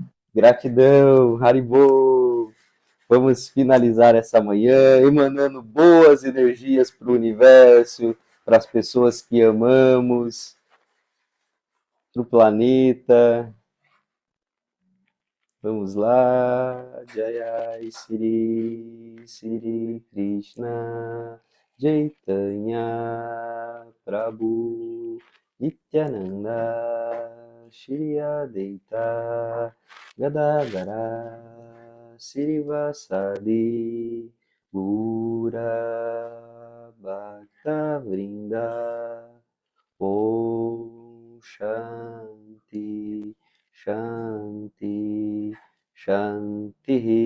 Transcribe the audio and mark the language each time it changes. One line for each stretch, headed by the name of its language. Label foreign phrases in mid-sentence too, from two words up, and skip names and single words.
Portuguese: Gratidão, Haribo! Vamos finalizar essa manhã emanando boas energias para o universo, para as pessoas que amamos, para o planeta. Vamos lá.
Sanskrit: Jai Sri Sri Krishna Chaitanya Prabhu Nityananda Shri Advaita Gadadara Srivasadi Gura Bhakta Vrinda Om Shanti Shanti Shanti.